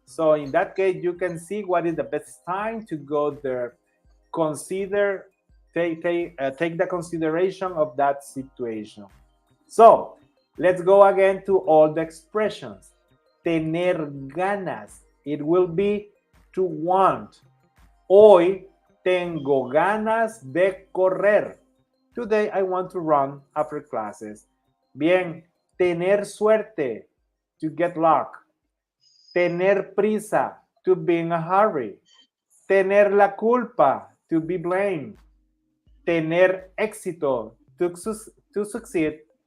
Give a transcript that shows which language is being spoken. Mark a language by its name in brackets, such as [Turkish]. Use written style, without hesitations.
[English] So in that case, you can see what is the best time to go there. Consider, take the consideration of that situation. So let's go again to all the expressions. Tener ganas. It will be to want. [Spanish] Hoy tengo ganas de correr. [English] Today I want to run after classes. Bien, tener suerte, to get luck. Tener prisa, to be in a hurry. Tener la culpa, to be blamed. Tener éxito, to succeed.